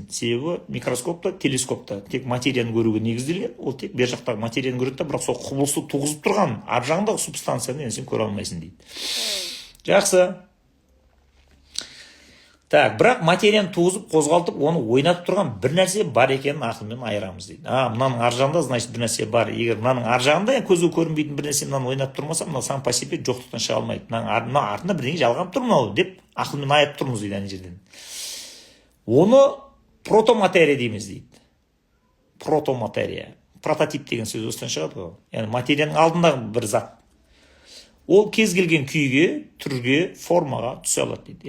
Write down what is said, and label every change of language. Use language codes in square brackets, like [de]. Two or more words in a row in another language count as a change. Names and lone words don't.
[kk] Себебі микроскопта, телескопта тек материяны көруге негізделген, ол тек бер жақтағы материяны көреді, бірақ сол құбылысты туғызып тұрған ар жағындағы субстанцияны сен көре алмайсың дейді. Жақсы. Так, бірақ материяны туғызып, қозғалтып, оны ойнатып тұрған бір нәрсе бар екенін ақылмен айырамыз дейді. Мынаның ар жағында, значит, бір нәрсе бар. Егер мынаның ар жағында көзге көрінбейтін бір нәрсе мынаны ойнатып тұрмаса, мынау [ru] сам по себе [kk] жоқтықтан шыға алмайды. Мына артында бірдеңе жалғанып тұр мынау деп ақылмен айып тұрмыз дейді ана жерден. Оны протоматерия дейміз дейді. Протоматерия. Прототип деген сөз осыдан шығады ғой. Яғни материяның алдындағы бір зат. Ол кез келген күйге, түрге, формаға түсе алады дейді.